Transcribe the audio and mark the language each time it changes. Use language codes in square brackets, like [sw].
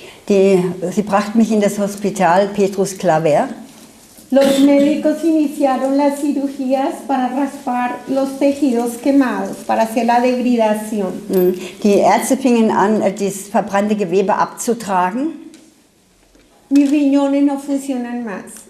[de] Sie brachten mich in das Hospital Petrus Claver. [es] Los médicos iniciaron las cirugías para raspar los tejidos quemados, para hacer la debridación. [de] Die Ärzte fingen an, das verbrannte Gewebe abzutragen. [es] Mis riñones no funcionan más.